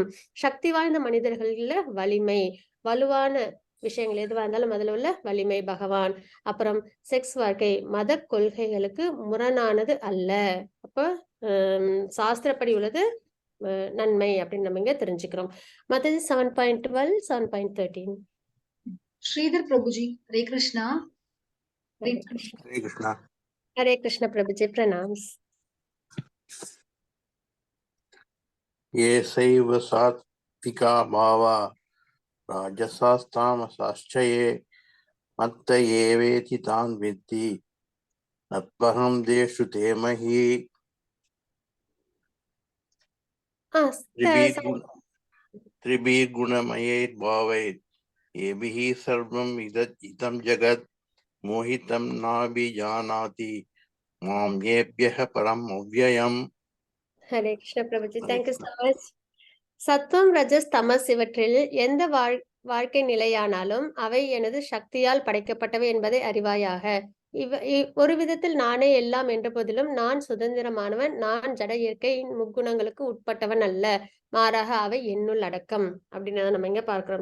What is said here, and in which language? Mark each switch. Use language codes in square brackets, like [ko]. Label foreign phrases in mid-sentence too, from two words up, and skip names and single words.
[ta] சக்தி வாய்ந்த மனிதர்கள்ல வலிமை, வலுவான விஷயங்கள் எதுவா இருந்தாலும் அதுல உள்ள வலிமை பகவான். அப்புறம் செக்ஸ் வாழ்க்கை மத கொள்கைகளுக்கு முரணானது அல்ல. அப்ப சாஸ்திரப்படி உள்ளது நன்மை அப்படின்னு நம்ம இங்க தெரிஞ்சுக்கிறோம். மத்தது 7.12, 7.13. [en] Sridhar Prabhuji, Hare Krishna. Hare Krishna. Hare Krishna. Hare Krishna Prabhuji, pranams. [sa] ये सैव सात्विका भावा राजसास्तामसाश्च ये मत्त एवेति तान् विद्धि नत्वहं देषु ते मही त्रिभिर्गुणमयैर्भावैर् येभिः सर्वम् इदं जगत् मोहितं नाभिजानाति मां येभ्यः परम् अव्ययम्. [en] Hare Krishna Prabhuji, thank you so much. [ta] சத்துவம் ரஜஸ் தமஸ் இவற்றில் எந்த வாழ்க்கை நிலையானாலும் அவை எனது சக்தியால் படைக்கப்பட்டவை என்பதை அறிவாயாக. ஒரு விதத்தில் நானே எல்லாம் என்ற போதிலும் நான் சுதந்திரமானவன். நான் ஜட இயற்கையின் முக்குணங்களுக்கு உட்பட்டவன் அல்ல, மாறாக அவை என்னுள் அடக்கம் அப்படின்னு நம்ம இங்க பார்க்கிறோம்.